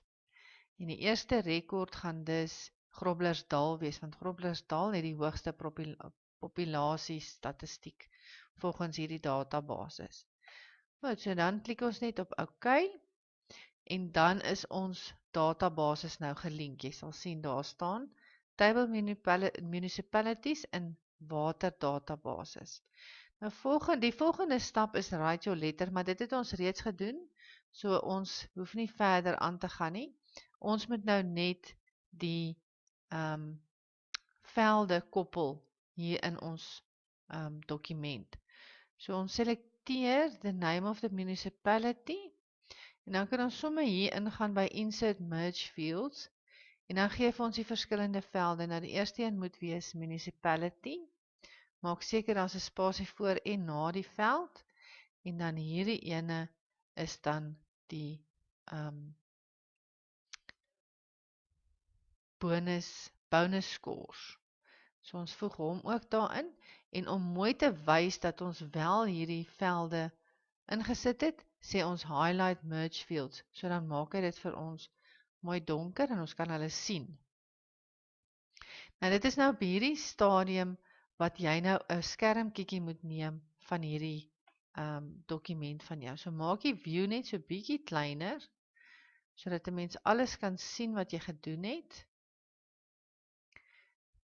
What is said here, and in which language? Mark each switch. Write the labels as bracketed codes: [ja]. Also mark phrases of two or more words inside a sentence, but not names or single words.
[af] En die eerste rekord gaan dus Groblersdal wees, want Groblersdal het die hoogste populasie statistiek volgens hierdie databasis. Goed, so dan klik ons net op OK, en dan is ons databasis nou gelink. Jy sal sien daar staan [en] Table Municipalities [af] in water databasis. Nou die volgende stap is [en] write your letter, [af] maar dit het ons reeds gedoen, so ons hoef nie verder aan te gaan nie. Ons moet nou net die velde koppel hier in ons dokument. So ons selekteer [en] the name of the municipality, [af] en dan kan ons sommer hier ingaan by [en] insert merge fields, [af] en dan gee vir ons die verskillende velde. Nou die eerste een moet wees municipality, maak seker daar is 'n spasie voor en na die veld, en dan hierdie ene is dan die [en] bonus scores. [af] So ons voeg hom ook daarin, en om mooi te wys dat ons wel hierdie velde ingesit het, sê ons [en] highlight merge fields, [af] so dan maak hy dit vir ons mooi donker en ons kan hulle sien. Nou dit is nou op hierdie stadium wat jy nou 'n skermkiekie moet neem van hierdie dokument van jou. So maak die view net so bietjie kleiner, sodat 'n mens alles kan sien wat jy gedoen het.